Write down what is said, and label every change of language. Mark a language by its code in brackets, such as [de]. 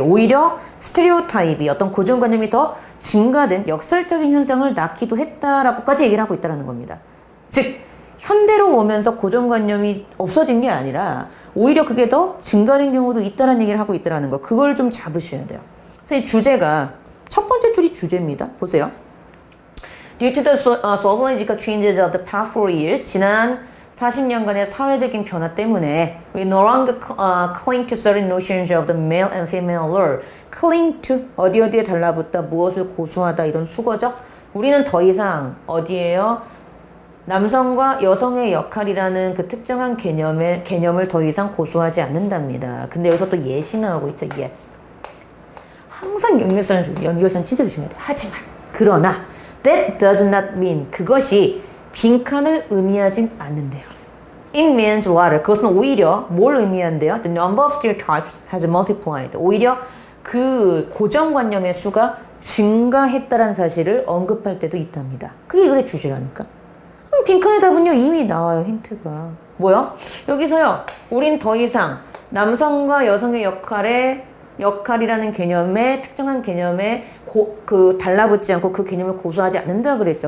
[ko] 오히려 스테레오타입이 어떤 고정관념이 더 증가된 역설적인 현상을 낳기도 했다라고까지 얘기를 하고 있다는 겁니다. 즉 현대로 오면서 고정관념이 없어진 게 아니라 오히려 그게 더 증가된 경우도 있다는 얘기를 하고 있다는 거. 그걸 좀 잡으셔야 돼요. 그래서 이 주제가 첫 번째 줄이 주제입니다. 보세요. [en] Due to the sociological changes of the past 4 years, [ko] 지난 40년간의 사회적인 변화 때문에 [en] we no longer cling to certain notions of the male and female role. [ko] cling to 어디에 달라붙다 무엇을 고수하다 이런 수거죠. 우리는 더 이상 어디에요? 남성과 여성의 역할이라는 그 특정한 개념을 더 이상 고수하지 않는답니다. 근데 여기서 또 예시 나오고 있죠. 예. 항상 연결선 진짜 조심해야 돼. 하지만 그러나 [en] that does not mean [ko] 그것이 빈칸을 의미하진 않는데요. [en] It means what? [ko] 그것은 오히려 뭘 의미한대요? [en] The number of stereotypes has multiplied. [ko] 오히려 그 고정관념의 수가 증가했다는 사실을 언급할 때도 있답니다. 그게 글의 주제라니까. 빈칸의 답은요 이미 나와요. 힌트가 뭐야? 여기서요 우린 더 이상 남성과 여성의 역할이라는 개념에 특정한 개념에 달라붙지 않고 그 개념을 고수하지 않는다 그랬죠.